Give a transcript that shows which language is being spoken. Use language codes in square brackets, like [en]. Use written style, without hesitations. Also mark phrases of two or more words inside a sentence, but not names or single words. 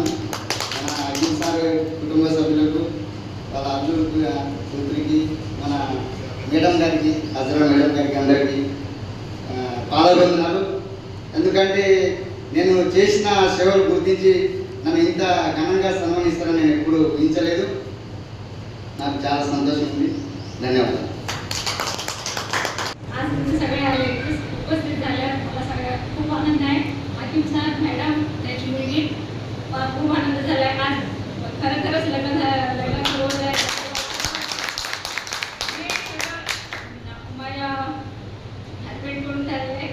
[te] మన అర్జున్ సార్ కుటుంబ సభ్యులకు, వాళ్ళ అర్జున్ కూతురికి, మన మేడం గారికి, హజరా మేడం గారికి అందరికీ పాల్గొన్నారు. ఎందుకంటే నేను చేసిన సేవలు గుర్తించి నన్ను ఇంత ఘనంగా సన్మానిస్తారని నేను ఎప్పుడు ఊహించలేదు. నాకు చాలా సంతోషం ఉంది. ధన్యవాదాలు. [mr] सगळ्या उपस्थित झाल्या मला सगळ्या खूप आनंद आहे. अकिम सर मॅडम त्याची मुलगी खूप आनंद झाला आहे. आज खरंच लग्न सुरू आहे. माझ्या हजबंडकडून झालेलं आहे.